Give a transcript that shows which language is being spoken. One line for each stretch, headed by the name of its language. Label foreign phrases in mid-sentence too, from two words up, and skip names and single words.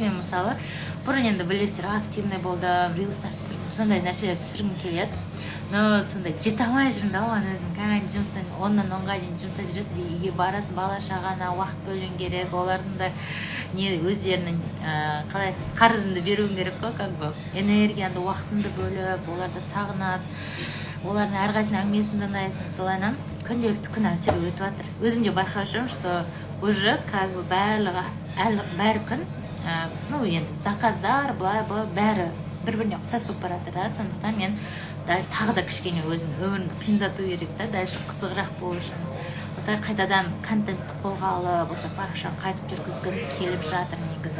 Kazakh: Мен мысалы бұрын енді білесіздер, активный болдым, рилстар түсірдім, сондай нәрселер түсіргім келеді. Но сондай жете алмай жүрмін да, оған өзім кәдімгі жұмыстан 10-нан 10-ға дейін жұмыста жүресің, үйге барасың, бала шағаңа уақыт бөлуің керек, олардың да өздерінің қалай қарызыңды беруің керек қой,
Russian: как бы
Kazakh: энергияңды, уақытыңды бөліп, оларды сағынады, олардың әрқайсының әңгімесін тыңдайсың, солайынан күнделікті күн әйтеуір өтіп жатыр. Өзім де байқап жүрмін,
Russian: что уже как бы
Kazakh: бәрі күн, ну енді заказдар, былай бәрі бір-біріне ұқсас болып барады да. Сондықтан мен тағы да кішкене өзім өмірімді қиындату керек та, дальше қызығырақ болу үшін. осылай қайтадан контентті қолға алып осы парақшаны қайтып жүргізгім келіп жатыр негізі.